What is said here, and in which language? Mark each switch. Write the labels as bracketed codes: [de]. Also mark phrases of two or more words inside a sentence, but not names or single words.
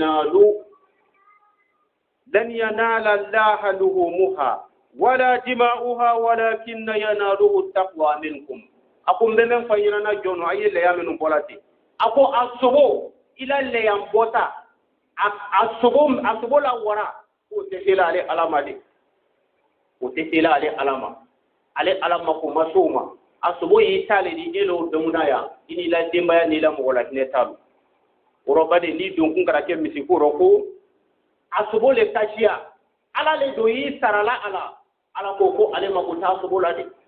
[ar] ينال الله لحومها ولا دماؤها ولكن يناله تقوى منكم [bm] a ko n bɛ min fɔ ɲɛna na jɔn a ye lɛya minnu bɔla ten a ko a sogo i la lɛyan bɔta a sogo la wara o tɛ se la ale ala ma de o tɛ se la ale ala ma ale ala ma ko ma so ma a sogo y'i ta le di e l'o dɔnna yan i n'i la denbaya n'i la mɔgɔ la hinɛ t'a la o rɔ ba de n'i donkun kɛra kɛ misiko rɔ ko a sogo le kasiya ala le don y'i sarala ala ko ale ma ko t'a sogo la de